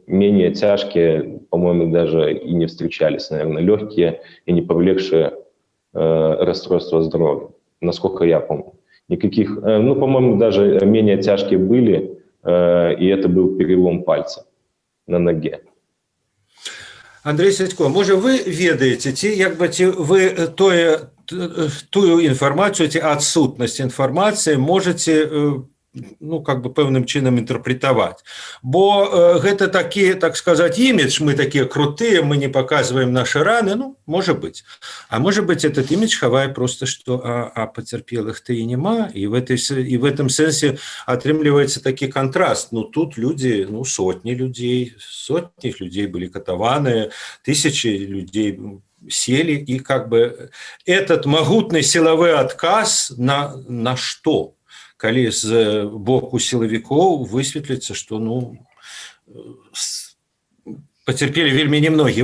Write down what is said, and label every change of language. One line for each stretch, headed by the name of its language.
Russian: Менее тяжкие, по-моему, даже и не встречались, наверное, легкие и не повлекшие расстройства здоровья, насколько я помню. Никаких, ну, по-моему, даже менее тяжкие были, и это был перелом пальца на ноге.
Belarusian: Андрей Сядько, може ви ведаеце, ці ви тую інфармацію, ці адсутнасць інфармацыі можаце пэўным чынам інтэрпрэтаваць. Бо гэта такі, так сказаць, імідж, мы такія крутыя, мы не паказваем нашы раны, можа быць. А можа быць,
Russian: этот
Belarusian: імідж хавае просто, што пацярпелых-то і няма, і
Russian: в этом
Belarusian: сэнсе атрымліваецца такі кантраст. Тут людзі, сотні людзей былі катаваныя,
Russian: тысячи людзей сели, и этот могутный силовой отказ на что?
Belarusian: Калі з боку
Russian: силовиков высветлится, что потерпели вельми немногие.